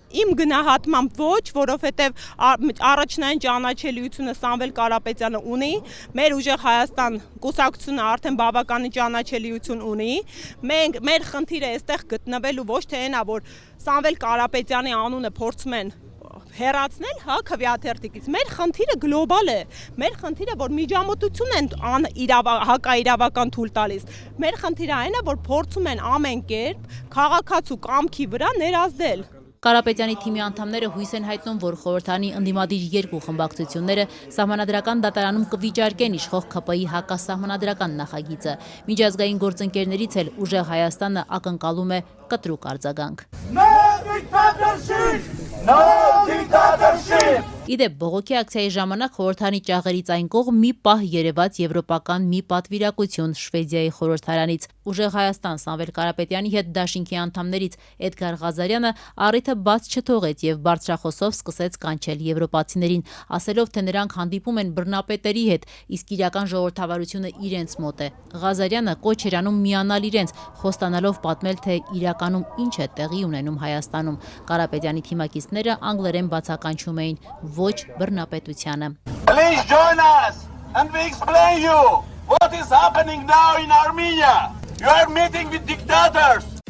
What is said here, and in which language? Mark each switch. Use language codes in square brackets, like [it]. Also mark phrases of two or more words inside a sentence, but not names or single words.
[hy] Իմ գնահատմամբ ոչ, որովհետև առաջնային ճանաչելիությունը Սամվել Կարապետյանը ունի, մեր ուժեղ Հայաստան կուսակցությունը արդեն բավականին ճանաչելիություն ունի։ Մենք մեր խնդիրը այստեղ գտնվելու ոչ թե այնա, որ Սամվել Կարապետյանի անունը փորձում են հեռացնել, հա, քվեաթերթիկից։ Մեր խնդիրը գլոբալ է։ Մեր խնդիրը, որ միջամտություն են հակաիրավական թույլ տալիս։ Մեր խնդիրը այն է, որ փորձում են ամեն կերպ քաղաքացու կամքի վրա ներազդել։ Կարապետյանի թիմի անդամները հույս են հայտնում, որ խորհրդարանի ընդդիմադիր 2 խմբակցությունները սահմանադրական դատարանում կվիճարկեն իշխող ՔՊ-ի հակասահմանադրական նախագիծը։ Միջազգային գործընկերներից էլ ուժեղ Հայաստանը ակնկալում է կտրուկ արձագանք։ [en] dictatorship! No dictatorship! [hy] Իդեպ բողոքի ակցիայի ժամանակ խորհրդանի ճաղերից այն կողմ մի պահ երևաց եվրոպական մի պատվիրակություն Շվեդիայի խորհրդարանից։ Ուժեղ Հայաստան Սամվել Կարապետյանի հետ դաշինքի անդամներից Էդգար Ղազարյանը առիթը բաց չթողեց եւ բարձրախոսով սկսեց կանչել եվրոպացիներին, ասելով, թե նրանք հանդիպում են բռնապետերի հետ, իսկ իրական ժողովրդավարությունը իրենց մոտ է։ Ղազարյանը կոչ էր անում միանալ իրենց, խոստանալով պատմել, թե իրականում ինչ է տեղի ունենում Հայաստանում։ Կարապետյանի թիմակիցները անգլերեն բացականչում էին ոչ բռնապետությանը։ [en] Please join us and we explain you what is happening now in Armenia. You are meeting with dictators.